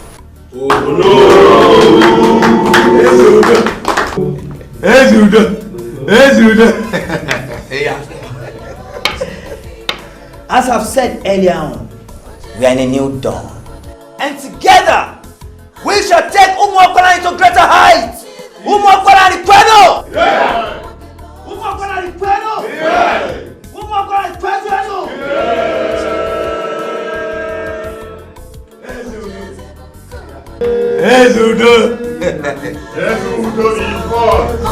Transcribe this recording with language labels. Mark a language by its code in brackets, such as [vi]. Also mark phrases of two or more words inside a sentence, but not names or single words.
[en] As I've said earlier on, we are in a new dawn. And together, we shall take Umuokwalari to greater heights. [ig] Umuokwalari kwenu! Umuokwalari kwenu! Umuokwalari kwenu! [en] Yes, Udo. Yes, Udo is born.